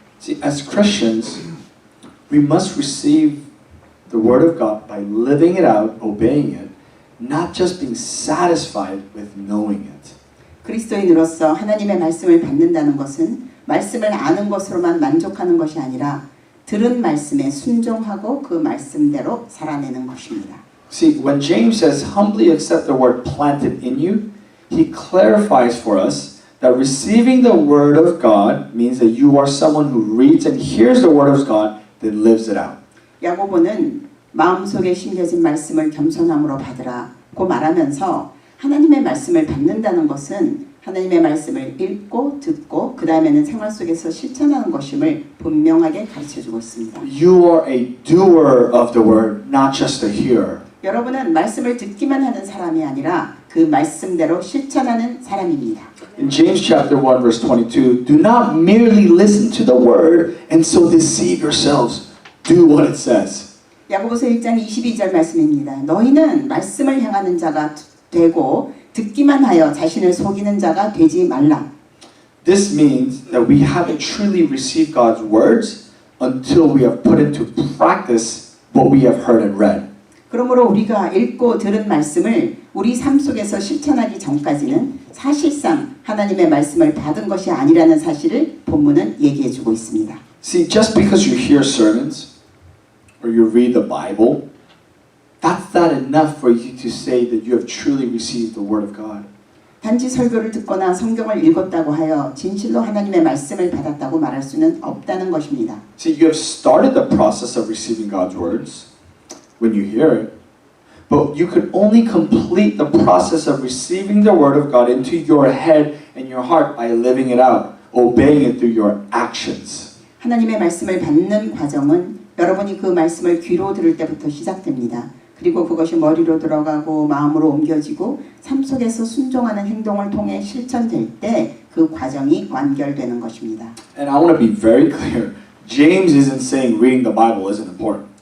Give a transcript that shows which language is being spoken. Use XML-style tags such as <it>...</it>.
<en>See, as Christians, we must receive the word of God by living it out, obeying it, not just being satisfied with knowing it.</en> <ko>그리스도인으로서 하나님의 말씀을 받는다는 것은 말씀을 아는 것으로만 만족하는 것이 아니라 들은 말씀에 순종하고 그 말씀대로 살아내는 것입니다.</ko> <en>See, when James says humbly accept the word planted in you, he clarifies for us that receiving the word of God means that you are someone who reads and hears the word of God, then lives it out.</en> <ko>야고보는 마음속에 심겨진 말씀을 겸손함으로 받으라고 말하면서 하나님의 말씀을 받는다는 것은 하나님의 말씀을 읽고 듣고 그 다음에는 생활 속에서 실천하는 것임을 분명하게 가르쳐주고 있습니다.</ko> <en>You are a doer of the word, not just a hearer.</en> <ko>여러분은 말씀을 듣기만 하는 사람이 아니라 그 말씀대로 실천하는 사람입니다.</ko> <en>In James chapter 1 verse 22, do not merely listen to the word and so deceive yourselves. Do what it says.</en> <ko>야고보서 1장 22절 말씀입니다. 너희는 말씀을 향하는 자가 되고 듣기만 하여 자신을 속이는 자가 되지 말라.</ko> <en>This means that we haven't truly received God's words until we have put into practice what we have heard and read.</en> <ko>그러므로 우리가 읽고 들은 말씀을 우리 삶 속에서 실천하기 전까지는 사실상 하나님의 말씀을 받은 것이 아니라는 사실을 본문은 얘기해주고 있습니다.</ko> <en>See, just because you hear sermons or you read the Bible, that's not enough for you to say that you have truly received the Word of God.</en> <ko>단지 설교를 듣거나 성경을 읽었다고 하여 진실로 하나님의 말씀을 받았다고 말할 수는 없다는 것입니다.</ko> <en>See, you have started the process of receiving God's words when you hear it, but you could only complete the process of receiving the Word of God into your head and your heart by living it out, obeying it through your actions.</en> <ko>하나님의 말씀을 받는 과정은 여러분이 그 말씀을 귀로 들을 때부터 시작됩니다. 그리고 그것이 머리로 들어가고 마음으로 옮겨지고 삶 속에서 순종하는 행동을 통해 실천될 때 그 과정이 완결되는 것입니다.</ko> <en>And I want to be very clear. James isn't saying reading the Bible isn't important.</en>